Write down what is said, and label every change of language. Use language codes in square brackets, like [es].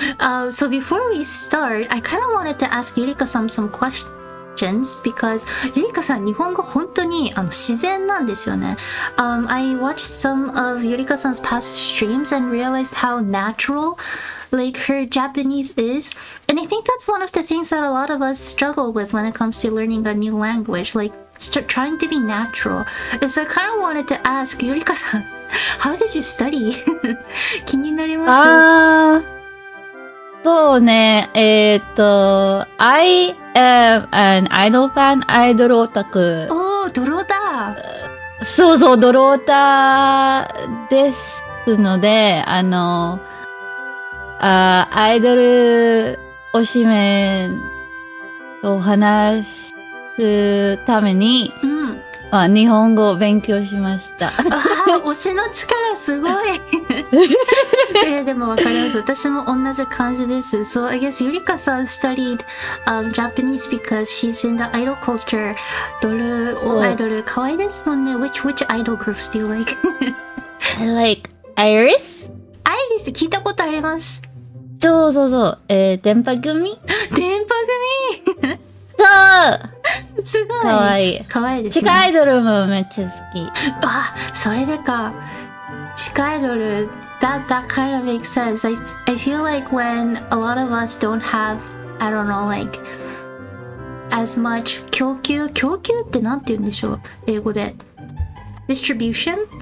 [en] So before we start, I kind of wanted to ask EUREKA-san some questions. [ja] Because EUREKAさん日本語本当に自然なんですよね。 [en] I watched some of EUREKA-san's past streams and realized how natural like her Japanese is, and I think that's one of the things that a lot of us struggle with when it comes to learning a new language, like trying to be natural. So I kind of wanted to ask EUREKAさん, how did you study? [ja] 気になります。そうね、 [en] I am an idol fan, [ja] アイドルオタク。おー、ドロだ。そうそう、ドロオタですので、アイドル推しメンと話すために、日本語を勉強しました。推しの力すごい。でもわかります。私も同じ感じです。 [en] So I guess EUREKA-san studied Japanese because she's in the idol culture. [ja] アイドル可愛いですもんね。 [en] Which idol groups do you like? I like Iris? [ja] アイリス聞いたことあります。そうそうそう。電波組？電波組そうすごい。かわいい。かわいいですね。地下アイドルもめっちゃ好き。あ、それでか。 [en] 地下アイドル、that kind of makes sense. I feel like when a lot of us don't have, I don't know, like, as much [ja] 供給ってなんて言うんでしょう英語で。 [en] Distribution?